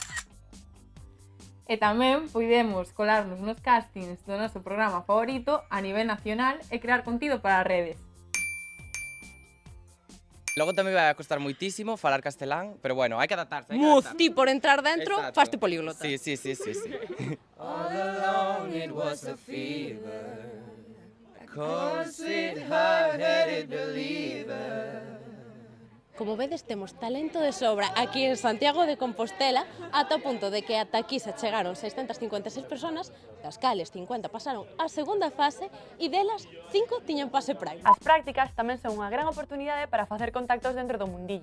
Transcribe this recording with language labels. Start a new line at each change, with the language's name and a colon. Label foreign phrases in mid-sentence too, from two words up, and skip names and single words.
Galician: E tamén puidemos colarnos nos castings do noso programa favorito a nivel nacional e crear contido para as redes. Logo tamén vai a costar moitísimo falar castelán, pero bueno, hai que adaptarse. Ti por entrar dentro, Exacto. faste políglota. Sí.
English: All along it was a fever, cold, sweet, hard-headed believer.
Galician: Como vedes, temos talento de sobra aquí en Santiago de Compostela, ata o punto de que ata aquí se chegaron 656 personas, das cales 50 pasaron a segunda fase e delas 5 tiñan pase Prime. As prácticas tamén son unha gran oportunidade para facer contactos dentro do mundillo.